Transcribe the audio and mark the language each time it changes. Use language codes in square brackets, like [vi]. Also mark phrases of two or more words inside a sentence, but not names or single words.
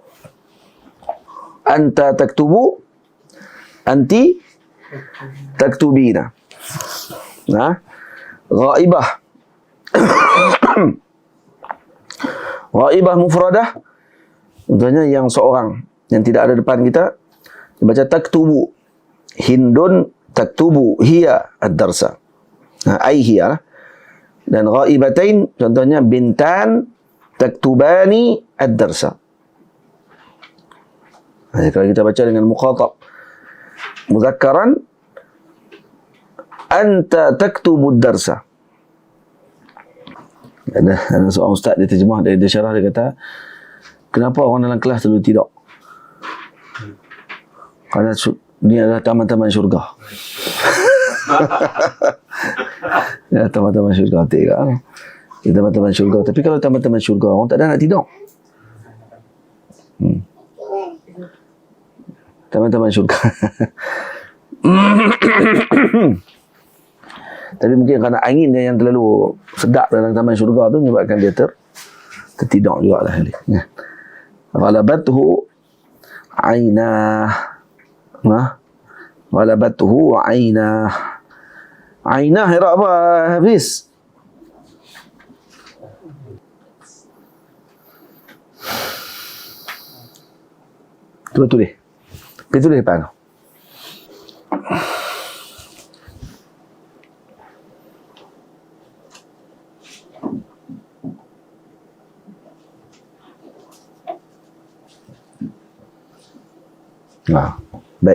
[ar] أنت تكتب، أنتِ تكتبين. [ms] Nah, ghaibah. Ghaibah mufradah, contohnya yang seorang yang tidak ada depan kita, dibaca taktubu. [ar] هند تكتب هي الدرس. [ms] Nah, [ar] أي هي. [ms] Dan ghaibatain, contohnya [ar] بنتان تكتبان الدرس. [ms] Jadi kalau kita baca dengan [ar] مخاطبا مذكرا, أنت تكتب الدرس. [ms] Ada seorang ustaz, dia terjemah, dia syarah, dia kata, kenapa orang dalam kelas selalu tidur? Kerana ni adalah taman-taman syurga. Ya, taman-taman syurga. Ya, taman-taman syurga. Tapi kalau taman-taman syurga, orang tak ada nak tidur. Taman-taman syurga. Tapi mungkin kerana angin yang terlalu sedap dalam taman syurga tu menyebabkan dia tertidur juga lah. [ar] غلبته عينه. غلبته عينه. [ms] Aynah Iraq apa, Hafiz? Tulis. Pergi tulis depan. Baik.